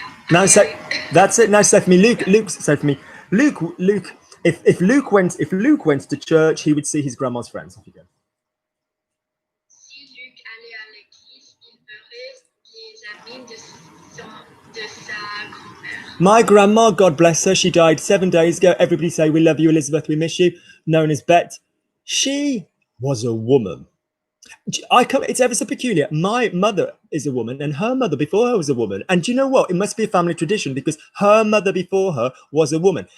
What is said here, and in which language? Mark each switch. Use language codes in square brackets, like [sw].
[en] Now say, that's it. Now say for me, Luke. Say for me, Luke. If Luke went to church, he would see his grandma's friends. Off you go. [fr] Si Luc allait à l'église, il verrait les amis de sa grand-mère. [en] My grandma, God bless her, she died 7 days ago. Everybody say, we love you, Elizabeth, we miss you. Known as Bet. She was a woman. It's ever so peculiar. My mother is a woman, and her mother before her was a woman. And do you know what? It must be a family tradition, because her mother before her was a woman.